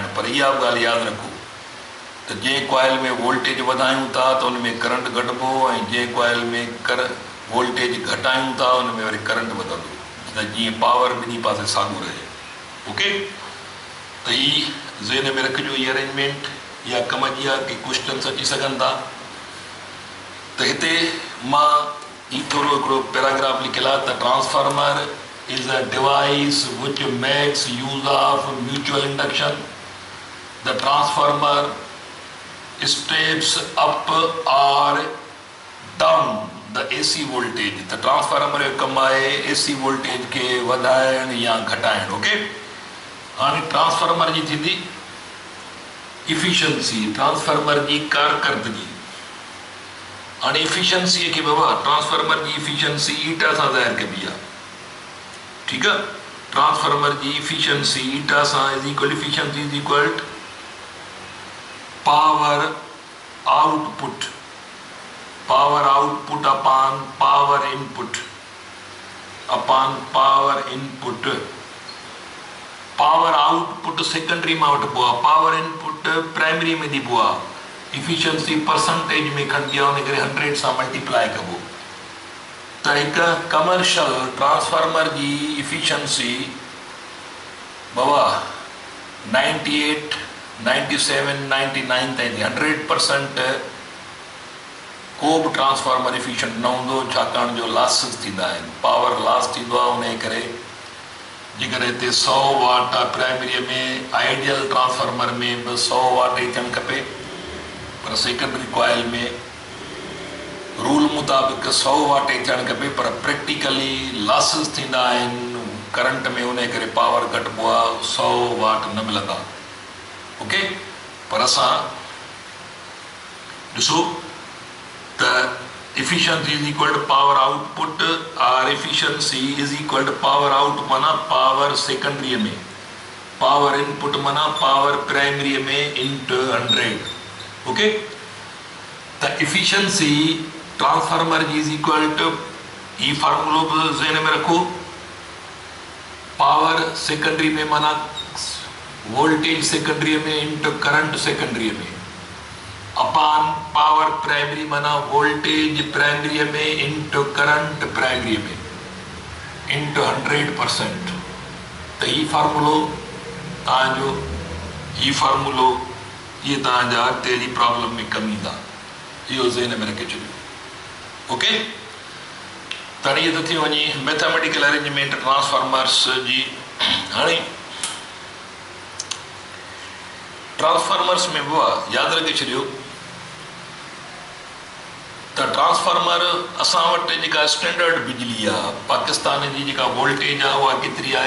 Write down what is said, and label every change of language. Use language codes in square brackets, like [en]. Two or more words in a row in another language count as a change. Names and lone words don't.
[sd] पर इहा बि ॻाल्हि यादि रखो त जंहिं कॉइल में वोल्टेज वधायूं था त उन में करंट घटिबो, ऐं जंहिं कॉइल में वोल्टेज घटायूं था उन में वरी करंट वधंदो, त जीअं पावर ॿिन्ही पासे साॻियो रहे। ओके, त ही ज़हन में रखिजो। ही अरेंजमेंट या कम जी आहे कि क्वेश्चन्स अची सघनि था। त हिते मां ही थोरो हिकिड़ो पैराग्राफ लिखियलु आहे त [en] transformer is a device which makes use of mutual induction. the transformer steps up or down the AC voltage. [sd] त ट्रांसफार्मर जो कमु आहे [en] AC voltage [sd] खे वधाइण या घटाइण। ओके, हाणे ट्रांसफार्मर जी थींदी इफिशियंसी, ट्रांसफार्मर जी कारकर्दगी। हाणे इफिशियंसीअ खे बाबा ट्रांसफार्मर जी इफिशियंसी ईटा सां ज़ाहिर कबी आहे। ठीकु आहे, ट्रांसफार्मर जी इफिशियंसी ईटा सां [en] efficiency is equal power output, power output upon power input, upon power input, अपॉन पावर इनपुट। power output [sd] सेकेंडरी में वठिबो आहे, [en] power input [sd] प्राइमरी में ॾिबो आहे। इफिशियंसी परसेंटेज में खणिबी आहे, उन करे 100 सां मल्टीप्लाई कबो। त हिकु [en] commercial transformer [sd] जी इफिशियंसी बाबा 98, 97, 99 ताईं 100% को बि ट्रांसफार्मर इफिशियंट न हूंदो, छाकाणि जो लॉसिस थींदा आहिनि, [en] power loss [sd] थींदो आहे। उन करे जेकॾहिं हिते 100 वाट आहे प्राइमरीअ में, [en] ideal transformer [sd] में बि 100 वाट ई थियणु खपे, पर [en] secondary coil [sd] में रूल मुताबिक़ 100 वाट ई थियणु खपे, पर प्रैक्टिकली लॉसिस थींदा आहिनि करंट में, उन करे पावर घटिबो आहे, 100 वाट न मिलंदा। [en] ओके, [sd] पर असां ॾिसो त [en] efficiency is equal to power output, or efficiency is equal to power out माना power secondary में, power input माना power primary में into 100। [sd] ओके, त efficiency ट्रांसफार्मर जी [en] is equal to, [sd] ये फार्मूलो भी ज़हन में रखो, [en] power secondary [sd] में माना [en] voltage secondary [sd] में into [en] current secondary [sd] में, [en] upon power primary [sd] माना [en] voltage primary [sd] में [en] into current primary [sd] में इंटू 100%। तो ये फार्मूलो तव्हांजो, ये फार्मूलो ये तव्हांजा अॻिते जी प्रॉब्लम में कमी था, इहो ज़हन में रखे छॾियो। ओके, त इहे त थी वञे [en] mathematical arrangement [sd] ट्रांसफार्मर्स जी। हाणे ट्रांसफार्मर्स में बि यादि रखे छॾियो त ट्रांसफार्मर असां वटि जेका स्टैंडर्ड बिजली आहे पाकिस्तान जी जेका वोल्टेज आहे उहा केतिरी आहे?